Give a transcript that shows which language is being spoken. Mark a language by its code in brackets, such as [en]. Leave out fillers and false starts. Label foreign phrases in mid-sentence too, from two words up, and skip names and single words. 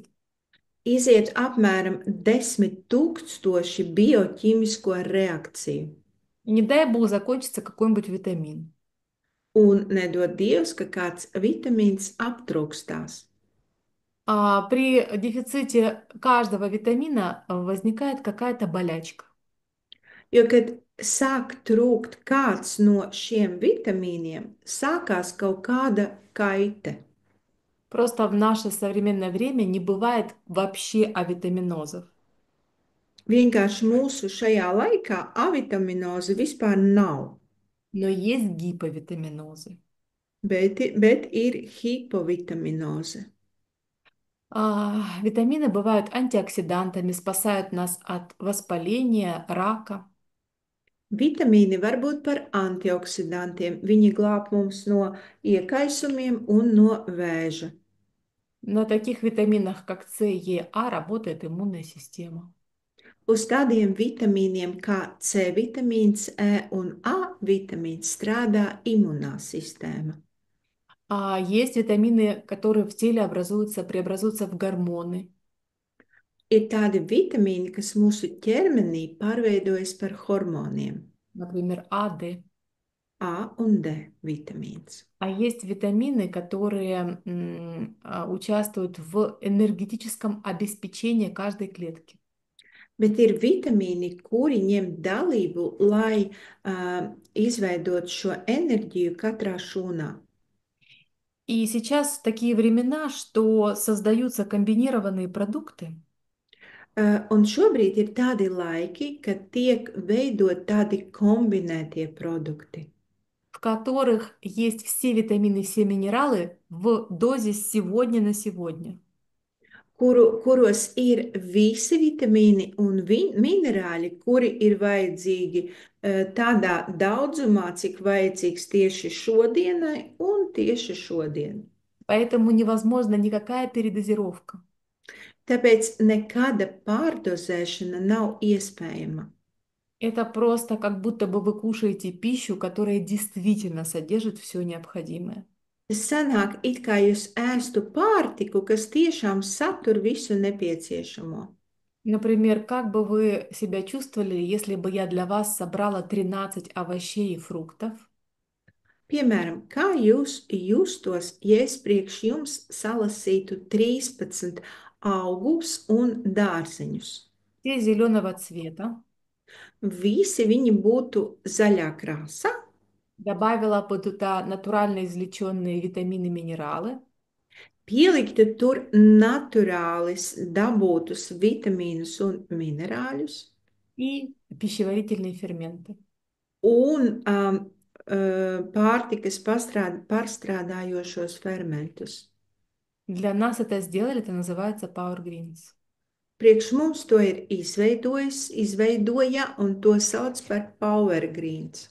[lv] iziet apmēram 10,000 bioķīmisko reakciju. [ru] И не дай бог закончится какой-нибудь витамин. [lv] Un nedod Dievs, ka kāds vitamīns aptrūkstās. [ru] При дефиците каждого витамина возникает какая-то болячка. [lv] Jo, kad sāk trūkt kāds no šiem vitamīniem, sākās kaut kāda kaite. [ru] Просто в наше современное время не бывает вообще авитаминозов. [lv] Vienkārši mūsu šajā laikā avitaminoze vispār nav, [ru] Но есть гиповитаминозы. [lv] bet ir hipovitaminoze. [ru] Витамины бывают антиоксидантами, спасают нас от воспаления, рака. [lv] Vitamīni var būt par antioksidantiem. Viņi glāb mums no iekaisumiem un no vēža. [ru] На таких витаминах, как С, Е, А, работает иммунная система. [lv] Uz tādiem vitamīniem kā C vitamīns, E un A vitamīns strādā imunā sistēma. [ru] Есть витамины, которые в теле преобразуются в гормоны. [lv] Ir tādi vitamīni, kas mūsu ķermenī pārveidojas par hormoniem. [ru] Например, А, Д. [lv] A un D vitamīns. [ru] А есть витамины, которые участвуют в энергетическом обеспечении каждой клетки. [lv] Bet ir vitamīni, kuri ņem dalību, lai izveidot šo enerģiju katrā šūnā. [ru] И сейчас такие времена, что создаются комбинированные продукты, [lv] Un šobrīd ir tādi laiki, kad tiek veidot tādi kombinētie produkti, [ru] в которых есть все витамины, все минералы в дозе сегодня на сегодня. [lv] kuros ir visi vitamīni un minerāļi, kuri ir vajadzīgi tādā daudzumā, cik vajadzīgs tieši šodienai un tieši šodien. [ru] Поэтому невозможна никакая передозировка. [lv] Tāpēc nekāda pārdozēšana nav iespējama. [ru] Это просто как будто бы вы кушаете пищу, которая действительно содержит все необходимое. [lv] Tas sanāk, it kā jūs ēstu pārtiku, kas tiešām satur visu nepieciešamo. [ru] Например, как бы вы себя чувствовали, если бы я для вас собрала 13 овощей и фруктов [lv] Piemēram, kā jūs justos, ja es priekš jums salasītu 13 augus un dārzeņus? [ru] все зеленого цвета, [lv] Visi viņi būtu zaļā krāsā, [ru] добавила бы туда натурально извлеченные витамины, минералы [lv] pieliktu tur naturālis dabūtus vitamīnus un minerāļus [ru] и пищеварительные ферменты. [lv] un pārtikas pārstrādājošos fermentus. [ru] Для нас это сделали, это называется Power Greens. [lv] Priekš mums to ir izveidoja, un to sauc par Power Greens.